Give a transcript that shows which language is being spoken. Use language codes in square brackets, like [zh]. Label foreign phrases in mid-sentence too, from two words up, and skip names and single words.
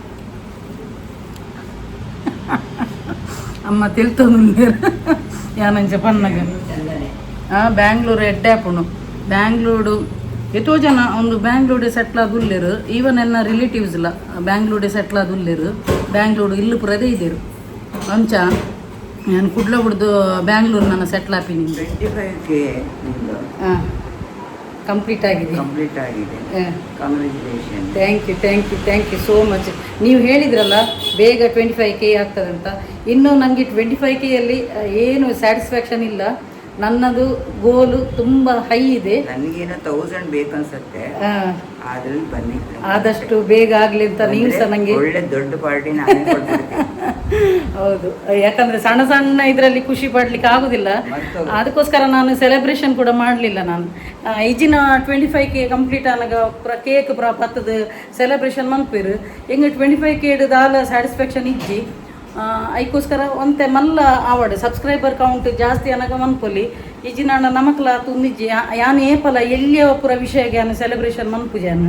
[tcy] ಅಮ್ಮ ತಿಳ್ತೊಂದು ಯಾನಂಚ ಪನ್ನಗ ಬ್ಯಾಂಗ್ಳೂರು ಎಡ್ಡಾಪುಣು ಬ್ಯಾಂಗ್ಳೂರು ಎಷ್ಟೋ ಜನ ಒಂದು ಬ್ಯಾಂಗ್ಳೂರು ಸೆಟ್ಲ್ ಆದುಲ್ಲೇರು ಈವನ್ ಎನ್ನ ರಿಲೇಟಿವ್ಸ್ ಇಲ್ಲ ಬ್ಯಾಂಗ್ಳೂರು ಸೆಟ್ಲ್ ಆದುಲ್ಲೇರು ಬ್ಯಾಂಗ್ಳೂರು ಇಲ್ಲಿ ಪುರದೇ ಇದ್ದೀರು ಅಂಚ ನಾನು ಕುಡ್ಲ ಬಿಡ್ದು ಬ್ಯಾಂಗ್ಳೂರು ನನ್ನ ಸೆಟ್ಲ್ ಆಪಿನಿ [kn] 25K ನಿಮ್ಮದು ಹಾಂ ಕಂಪ್ಲೀಟ್ ಆಗಿದೆ ಕಾಂಗ್ರ್ಯಾಚುಲೇಷನ್. [en] thank you so much. [kn] ನೀವು ಹೇಳಿದ್ರಲ್ಲ ಬೇಗ 25K ಆಗ್ತದಂತ. ಇನ್ನೂ ನನಗೆ 25Kಯಲ್ಲಿ ಏನು ಸ್ಯಾಟಿಸ್ಫ್ಯಾಕ್ಷನ್ ಇಲ್ಲ. ನನ್ನದು ಗೋಲು ತುಂಬ ಹೈ ಇದೆ. ನನಗೇನೋ 1000 ಬೇಕನ್ಸುತ್ತೆ, ಅದ್ರಲ್ಲಿ ಬನ್ನಿ ಆದಷ್ಟು ಬೇಗ ಆಗಲಿ ಅಂತ ನೀವು ಸಹ ನನಗೆ ಒಳ್ಳೆ ದೊಡ್ಡ ಪಾರ್ಟಿ ನಾನೇ ಕೊಡ್ತೀನಿ. ಹೌದು, ಯಾಕಂದರೆ ಸಣ್ಣ ಸಣ್ಣ ಇದರಲ್ಲಿ ಖುಷಿ ಪಡ್ಲಿಕ್ಕೆ ಆಗೋದಿಲ್ಲ. ಅದಕ್ಕೋಸ್ಕರ ನಾನು ಸೆಲೆಬ್ರೇಷನ್ ಕೂಡ ಮಾಡಲಿಲ್ಲ. [tcy] ನಾನು ಈಜಿನ 25K ಕಂಪ್ಲೀಟ್ ಆನಾಗ ಪೂರ ಕೇಕ್ ಪೂರ ಪತ್ತದ ಸೆಲೆಬ್ರೇಷನ್ ಮನ್ಪೇರು ಹೆಂಗೆ 25K ದಾಲ ಸ್ಯಾಟಿಸ್ಫ್ಯಾಕ್ಷನ್ ಇಜ್ಜಿ ಅದಕ್ಕೋಸ್ಕರ ಒಂತೆ ಮಲ್ಲ ಆವಡ್ [en] subscriber count [tcy] ಜಾಸ್ತಿ ಅನ್ನಾಗ ಮನ್ಪೊಲಿ ಈಜಿನ ನಮಕ್ಲ ತುಂಬಿಜ್ಜಿ ಯಾನು ಏಪಲ ಎಲ್ಲಿಯ ಪೂರ ವಿಷಯಗೆ ನಾನು ಸೆಲೆಬ್ರೇಷನ್ ಮನ್ಪುಜಾನು.